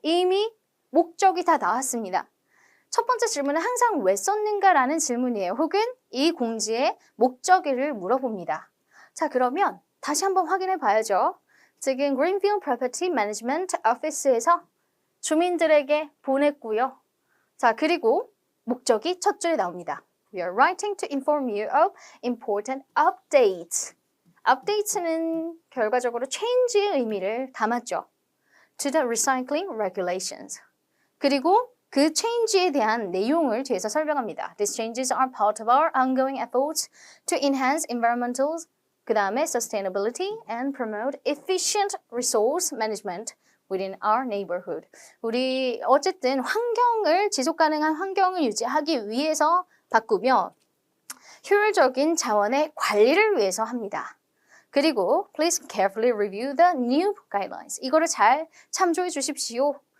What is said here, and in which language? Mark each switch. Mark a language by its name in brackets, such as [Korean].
[Korean] 이미 목적이 다 나왔습니다. 첫 번째 질문은 항상 왜 썼는가라는 질문이에요. 혹은 이 공지의 목적을 물어봅니다. 자, 그러면 다시 한번 확인해 봐야죠. 지금 Greenfield Property Management Office에서 주민들에게 보냈고요. 자, 그리고 목적이 첫 줄에 나옵니다. [English] We are writing to inform you of important updates. [Korean] updates는 결과적으로 change의 의미를 담았죠. [English] To the recycling regulations. [Korean] 그리고 그 change에 대한 내용을 뒤에서 설명합니다. [English] These changes are part of our ongoing efforts to enhance environmental, [Korean] 그 다음에 [English] sustainability and promote efficient resource management within our neighborhood. [Korean] 우리 어쨌든 지속 가능한 환경을 유지하기 위해서 바꾸며 효율적인 자원의 관리를 위해서 합니다. 그리고 [English] please carefully review the new guidelines. [Korean] 이거를 잘 참조해 주십시오.